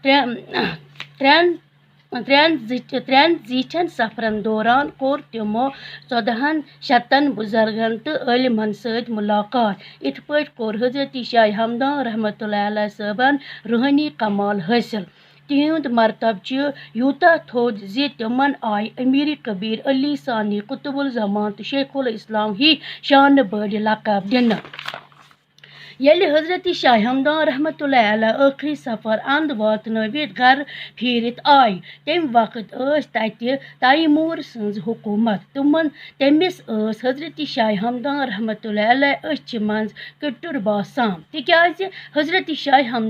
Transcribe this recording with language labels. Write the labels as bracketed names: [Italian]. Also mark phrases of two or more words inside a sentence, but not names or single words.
[Kashmiri] ترٛٮ۪ن زیٖٹھٮ۪ن سفرن دوران کوٚر تِمو 1400 بُزرگن تہٕ عٲلمن سۭتۍ مُلاقات یِتھ پٲٹھۍ کوٚر حضرت شاہِ ہمدان [Arabic] رحمتہ اللہ [Kashmiri] علیہ صٲبن روحٲنی کمال حٲصِل تِہُنٛد مرتبہٕ چھُ یوٗتاہ تھوٚد زِ تِمن آیہِ امیر کبیر علی ثانی قطب الزمان تہٕ شیخ الاسلام ہی شانہٕ بٔڑۍ لقب دِنہٕ ییٚلہِ حضرت شاہِ ہمدان [Arabic] رحمتہ اللہ علیہ [Kashmiri] ٲخری سفر انٛد واتنٲوِتھ گرٕ پھیٖرِتھ آیہِ تمہِ وقت ٲس تتہِ تیموٗر سٕنٛز حکوٗمت تٔمِس ٲس حضرت شاہِ ہمدان [Arabic] رحمتہ اللہ علیہ [Kashmiri] أچھِ منٛز کِٹُر باسان تِکیٛازِ حضرت شاہِ